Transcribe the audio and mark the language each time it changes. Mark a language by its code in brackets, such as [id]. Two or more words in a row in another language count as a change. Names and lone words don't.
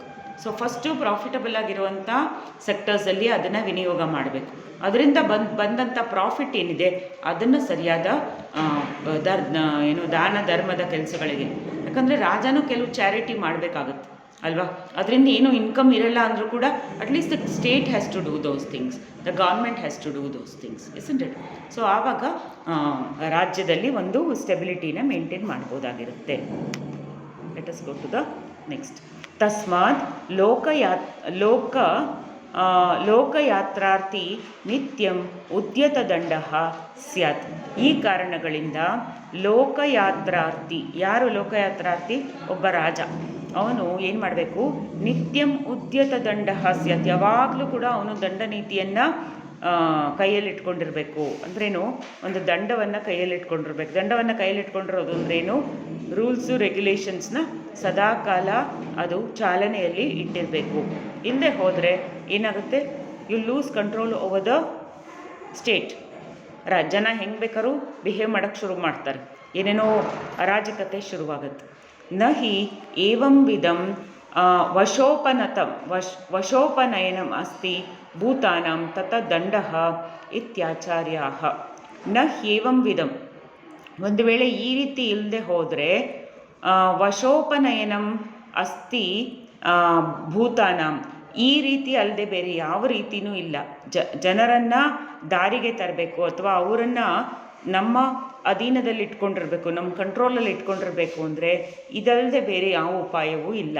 [kn] ಸೊ ಫಸ್ಟು ಪ್ರಾಫಿಟಬಲ್ ಆಗಿರುವಂಥ ಸೆಕ್ಟರ್ಸಲ್ಲಿ ಅದನ್ನು ವಿನಿಯೋಗ ಮಾಡಬೇಕು. ಅದರಿಂದ ಬಂದಂಥ ಪ್ರಾಫಿಟ್ ಏನಿದೆ ಅದನ್ನು ಸರಿಯಾದ ದಾನ ಧರ್ಮದ ಕೆಲಸಗಳಿಗೆ, ಯಾಕಂದರೆ ರಾಜನೂ ಕೆಲವು ಚಾರಿಟಿ ಮಾಡಬೇಕಾಗುತ್ತೆ ಅಲ್ವಾ. ಅದರಿಂದ ಏನೂ ಇನ್ಕಮ್ ಇರಲ್ಲ ಅಂದರೂ ಕೂಡ [en] at least the state has to do those things, the government has to do those things, isn't it? [kn] ಸೊ ಆವಾಗ ರಾಜ್ಯದಲ್ಲಿ ಒಂದು ಸ್ಟೆಬಿಲಿಟಿನ ಮೇಂಟೈನ್ ಮಾಡ್ಬೋದಾಗಿರುತ್ತೆ. [en] let us go to the next. [sa] ತಸ್ಮಾತ್ ಲೋಕಯಾತ್ರಾರ್ಥಿ ನಿತ್ಯಂ ಉದ್ಯತದಂಡ ಸ್ಯಾತ್. [kn] ಈ ಕಾರಣಗಳಿಂದ ಲೋಕಯಾತ್ರಾರ್ಥಿ, ಯಾರು ಲೋಕಯಾತ್ರಾರ್ಥಿ? ಒಬ್ಬ ರಾಜ. ಅವನು ಏನು ಮಾಡಬೇಕು? [sa] ನಿತ್ಯಂ ಉದ್ಯತದಂಡ ಸ್ಯಾತ್, [kn] ಯಾವಾಗಲೂ ಕೂಡ ಅವನು ದಂಡ ನೀತಿಯನ್ನು ಕೈಯಲ್ಲಿಟ್ಕೊಂಡಿರಬೇಕು. ಅಂದ್ರೇನು? ಒಂದು ದಂಡವನ್ನು ಕೈಯಲ್ಲಿಟ್ಕೊಂಡಿರ್ಬೇಕು. ದಂಡವನ್ನು ಕೈಯಲ್ಲಿಟ್ಕೊಂಡಿರೋದು ಅಂದ್ರೇನು? [en] rules regulations [kn] ಸದಾಕಾಲ ಅದು ಚಾಲನೆಯಲ್ಲಿ ಇಟ್ಟಿರಬೇಕು. ಇಲ್ಲದೆ ಹೋದರೆ ಏನಾಗುತ್ತೆ? [en] you lose control over the state [kn] ಜನ ಹೆಂಗೆ ಬೇಕಾದ್ರೂ ಬಿಹೇವ್ ಮಾಡೋಕ್ಕೆ ಶುರು ಮಾಡ್ತಾರೆ, ಏನೇನೋ ಅರಾಜಕತೆ ಶುರುವಾಗುತ್ತೆ. [sa] ನ ಹಿ ಏವಂ ವಿಧಂ ವಶೋಪನಯನಂ ಅಸ್ತಿ ಭೂತಾನಾಂ ತತ ದಂಡಃ ಇತ್ಯಾಚಾರ್ಯಾಃ. ನ ಹ್ಯೇವಂ ವಿಧಂ, [kn] ಒಂದು ವೇಳೆ ಈ ರೀತಿ ಇಲ್ಲದೆ ಹೋದರೆ [sa] ವಶೋಪನಯನಂ ಅಸ್ತಿ ಭೂತಾನಾಂ, [kn] ಈ ರೀತಿ ಅಲ್ಲದೆ ಬೇರೆ ಯಾವ ರೀತಿಯೂ ಇಲ್ಲ. ಜನರನ್ನು ದಾರಿಗೆ ತರಬೇಕು ಅಥವಾ ಅವರನ್ನು ನಮ್ಮ ಅಧೀನದಲ್ಲಿ ಇಟ್ಕೊಂಡಿರಬೇಕು, ನಮ್ಮ ಕಂಟ್ರೋಲಲ್ಲಿ ಇಟ್ಕೊಂಡಿರಬೇಕು ಅಂದರೆ ಇದಲ್ಲದೆ ಬೇರೆ ಯಾವ ಉಪಾಯವೂ ಇಲ್ಲ.